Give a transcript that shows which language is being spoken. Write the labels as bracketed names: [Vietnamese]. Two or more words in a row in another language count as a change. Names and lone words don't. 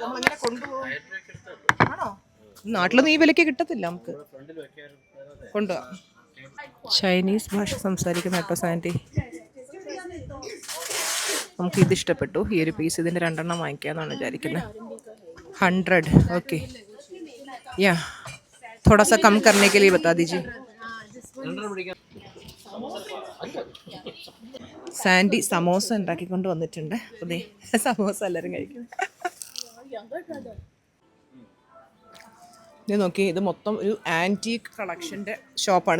[Malayalam] നമ്മളിങ്ങനെ കൊണ്ടുപോകും. ആണോ? നാട്ടിലൊന്നും ഈ വിലയ്ക്ക് കിട്ടത്തില്ല. നമുക്ക് കൊണ്ടുപോകാം. ചൈനീസ് ഭാഷ സംസാരിക്കുന്ന കേട്ടോ സാൻഡി. നമുക്ക് ഇത് ഇഷ്ടപ്പെട്ടു. ഈ ഒരു പീസ്, ഇതിൻ്റെ 2 വാങ്ങിക്കാമെന്നാണ് വിചാരിക്കുന്നത്. 100. ഓക്കെ, [Hindi] या थोड़ा सा कम करने के लिए बता दीजिए. [Malayalam] സാൻഡി സമോസ ഉണ്ടാക്കിക്കൊണ്ട് വന്നിട്ടുണ്ട്. അതെ, സമോസ എല്ലാവരും കഴിക്കും. ഇത് നോക്കി, ഇത് മൊത്തം ഒരു ആൻറ്റീക്ക് കളക്ഷൻ്റെ ഷോപ്പാണ്.